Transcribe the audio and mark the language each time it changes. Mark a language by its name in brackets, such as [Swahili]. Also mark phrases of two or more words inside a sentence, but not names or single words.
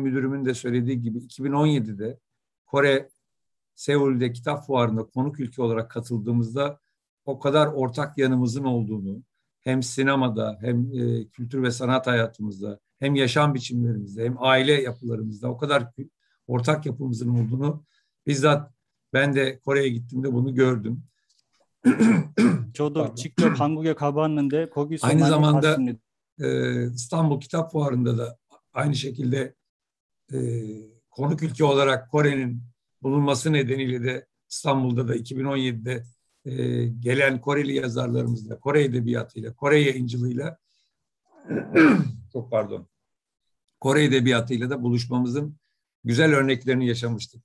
[Turkish] Müdürümün de söylediği gibi 2017'de Kore Seul'de kitap fuarında konuk ülke olarak katıldığımızda o kadar ortak yanımızın olduğunu, hem sinemada hem kültür ve sanat hayatımızda hem yaşam biçimlerimizde hem aile yapılarımızda o kadar ortak yapımızın olduğunu bizzat ben de Kore'ye gittiğimde bunu gördüm. [Korean] 저도 직접 한국에 가봤는데 거기서 [Turkish] Aynı [Korean] 많이 [Turkish] zamanda [Korean] 봤습니다. [Turkish] İstanbul Kitap Fuarı'nda da aynı şekilde konuk ülke olarak Kore'nin bulunması nedeniyle de İstanbul'da da 2017'de gelen Koreli yazarlarımızla, Kore edebiyatıyla, Kore yayıncılığıyla çok pardon, Kore edebiyatıyla da buluşmamızın güzel örneklerini yaşamıştık.